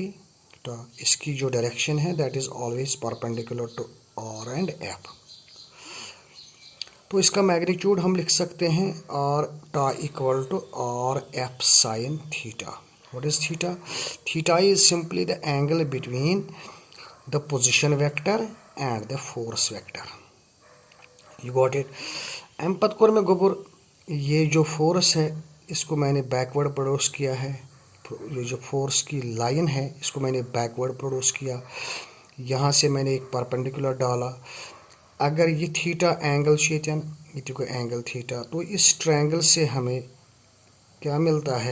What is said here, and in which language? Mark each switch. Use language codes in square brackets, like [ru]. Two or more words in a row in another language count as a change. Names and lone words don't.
[hi] तो इसकी जो डायरेक्शन है [en] that is always perpendicular to R and F. [hi] तो इसका मैग्नीट्यूड हम लिख सकते हैं आर टा [en] equal to r F sine theta. What is theta? Theta is simply the angle between the position vector and the force vector. You got it? [ks] एम पत कोर में गोबर [hi] ये जो फोर्स है इसको मैंने [en] backward produce [hi] किया है। ये जो फोर्स की लाइन है इसको मैंने [en] backward produce [hi] किया। यहाँ से मैंने एक परपेंडिकुलर डाला। अगर ये थीटा एंगल शेतन ये को एंगल थीटा, तो इस ट्रायंगल से हमें क्या मिलता है?